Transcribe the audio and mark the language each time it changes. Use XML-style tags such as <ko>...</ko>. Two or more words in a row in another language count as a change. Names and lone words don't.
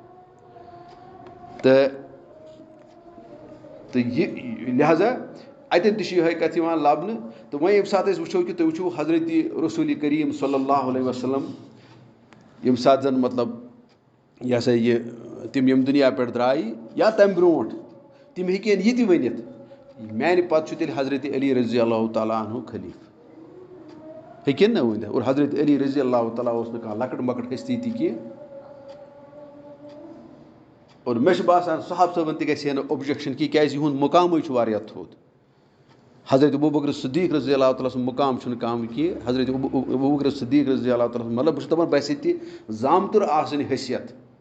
<ks>تہٕ یہِ لہٰذا اَتٮ۪ن تہِ چھِ یِہوٚے کَتھ یِوان لَبنہٕ تہٕ وۄنۍ ییٚمہِ ساتہٕ أسۍ وٕچھو کہِ تُہۍ وٕچھِو حضرتِ رسوٗلِ کریٖم</ks> <ar>صلی اللہ علیہ وسلم</ar> <ks>ییٚمہِ ساتہٕ زَن مطلب یہِ ہسا یہِ تِم ییٚمہِ دُنیا پٮ۪ٹھ درٛایہِ یا تَمہِ برونٛٹھ تِم ہیٚکن یہِ تہِ ؤنِتھ میٛانہِ پَتہٕ چھُ تیٚلہِ حضرتِ علی</ks> <ar>رضی اللہ تعالیٰ عنہ</ar> <ks>خلیٖفہٕ ہیٚکن نہ ؤنِتھ اور حضرتِ علی</ks> <ar>رضی اللہ تعالیٰ</ar> <ks>اوس نہٕ کانٛہہ لۄکٕٹ مۄکٕٹ ہستی تہِ کینٛہہ اور مےٚ چھُ باسان صحابہٕ صٲبَن تہِ گژھِ ہے نہٕ اوبجَکشَن کینٛہہ کیٛازِ یِہُنٛد مُقامٕے چھُ واریاہ تھوٚد حضرت ابوٗبکر صدیٖق</ks> <ar>رضی اللہ تعالیٰ</ar> <ks>سُنٛد مُقام چھُنہٕ کَم کینٛہہ حضرت ابوٗبکر صدیٖق</ks> <ar>رضی اللہ تعالیٰ</ar> <ks>مطلب بہٕ چھُس دَپان بہٕ ہسا تہِ زامتُر آسٕنۍ حیثیت</ks>